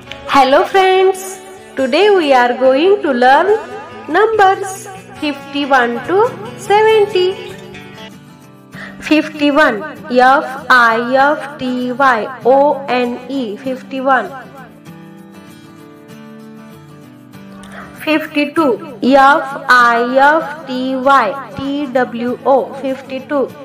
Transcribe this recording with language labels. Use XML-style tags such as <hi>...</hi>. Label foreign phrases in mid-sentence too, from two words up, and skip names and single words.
<en>Hello friends, today we are going to learn numbers 51 to 70. 51 F-I-F-T-Y-O-N-E 51. 52 F-I-F-T-Y-T-W-O 52.</en>